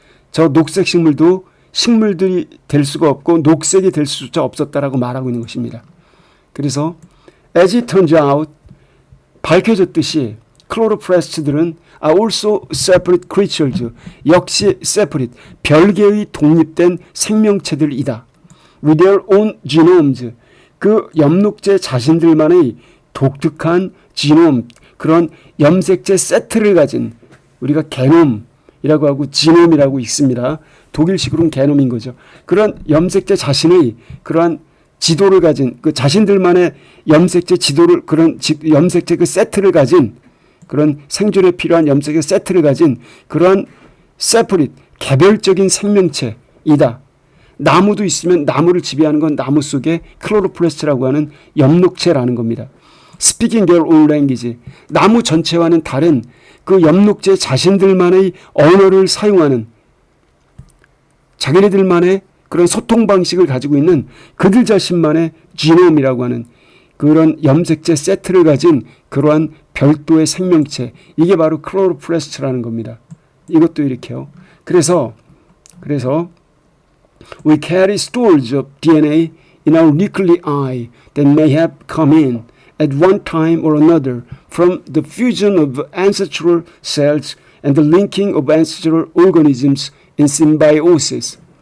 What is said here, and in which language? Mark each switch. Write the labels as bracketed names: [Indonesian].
[Korean] 저 녹색 식물도 식물들이 될 수가 없고 녹색이 될 수조차 없었다라고 말하고 있는 것입니다. 그래서 [English] as it turns out [Korean] 밝혀졌듯이 클로로플라스트들은 [English] are also separate creatures. [Korean] 역시 separate, 별개의 독립된 생명체들이다. [English] with their own genomes. [Korean] 그 엽록체 자신들만의 독특한 지놈, 그런 염색체 세트를 가진, 우리가 게놈이라고 하고 지놈이라고 있습니다. 독일식으로는 게놈인 거죠. 그런 염색체 자신의 그러한 지도를 가진, 그 자신들만의 염색체 지도를, 그런 염색체 그 세트를 가진, 그런 생존에 필요한 염색체 세트를 가진 그러한 세퍼릿, 개별적인 생명체이다. 나무도 있으면 나무를 지배하는 건 나무 속에 클로로플라스트라고 하는 엽록체라는 겁니다. [English] Speaking their own language. [Korean] 나무 전체와는 다른 그 엽록체 자신들만의 언어를 사용하는 자기네들만의 그런 소통 방식을 가지고 있는 그들 자신만의 지놈이라고 하는 그런 염색체 세트를 가진 그러한 별도의 생명체, 이게 바로 클로로플라스트라는 겁니다. 이것도 이렇게요. 그래서 [English] we carry storage of DNA in our nuclei that may have come in at one time or another from the fusion of ancestral cells and the linking of ancestral organisms in symbiosis.